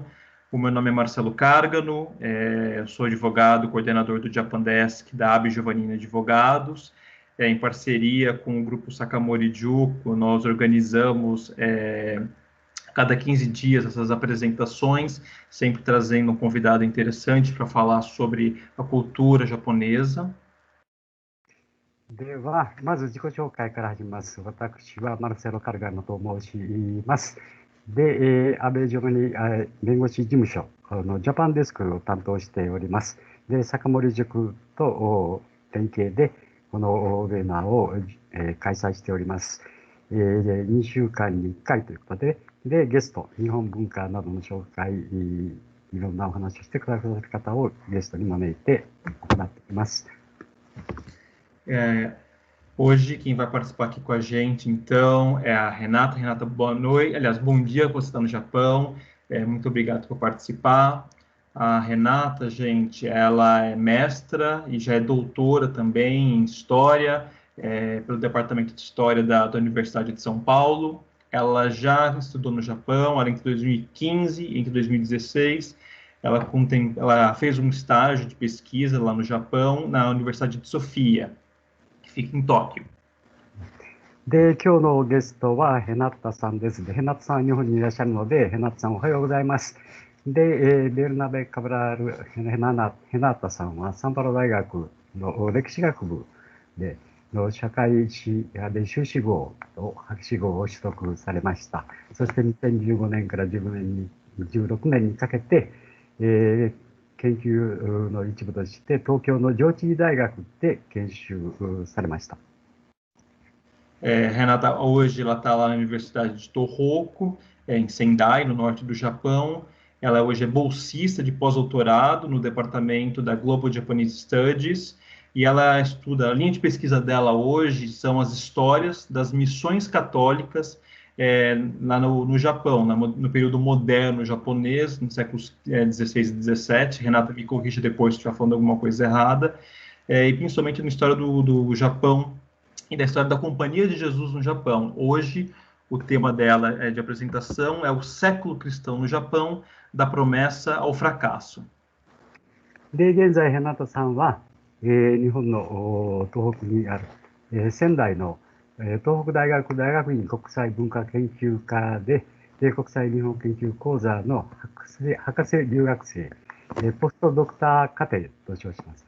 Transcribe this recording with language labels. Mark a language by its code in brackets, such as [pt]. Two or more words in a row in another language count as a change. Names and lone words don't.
[pt] O meu nome é Marcelo Cárgano, eu sou advogado, coordenador do Japan Desk da AB Giovannini Advogados. Em parceria com o grupo Sakamori Juku, nós organizamos cada 15 dias essas apresentações, sempre trazendo um convidado interessante para falar sobre a cultura japonesa. [ja] では、まず自己紹介から始めます。私はマルセロ・カルガノと申します。で、安倍ジョバニ弁護士事務所のジャパンデスクを担当しております。で、坂森塾と連携でこのウェビナーを開催しております。2週間に1回ということで、ゲスト、日本文化などの紹介、いろんなお話をしてくださる方をゲストに招いて行っています。 [pt] Hoje, quem vai participar aqui com a gente, então, é a Renata. Renata, boa noite. Aliás, bom dia, você está no Japão. Muito obrigado por participar. A Renata, gente, ela é mestra e já é doutora também em História, pelo Departamento de História da Universidade de São Paulo. Ela já estudou no Japão, entre 2015 e entre 2016. Ela fez um estágio de pesquisa lá no Japão, na Universidade de Sofia, que fica em Tóquio. [ja] で、今日のゲストはヘナッタさんです。で、ヘナッタさんは日本にいらっしゃるので、ヘナッタさんおはようございます。で、ベルナベ・カブラール・ヘナッタさんはサンパウロ大学の歴史学部での社会史で修士号と博士号を取得されました。そして2015年から16年にかけて、研究の一部として東京の上智大学で研修されました。 [pt] Renata, hoje ela está lá na Universidade de Tohoku, em Sendai, no norte do Japão. Ela hoje é bolsista de pós-doutorado no departamento da Global Japanese Studies, e ela estuda, a linha de pesquisa dela hoje são as histórias das missões católicas lá no Japão, no período moderno japonês, nos séculos 16 e 17. Renata me corrija depois se estiver falando alguma coisa errada, e principalmente na história do Japão e da história da Companhia de Jesus no Japão. Hoje, o tema dela de apresentação é o século cristão no Japão, da promessa ao fracasso. [ja] で、現在、ヘナタさんは、日本の東北にある、仙台の、東北大学大学院国際文化研究科で、国際日本研究講座の博士留学生、ポストドクター課程と称します。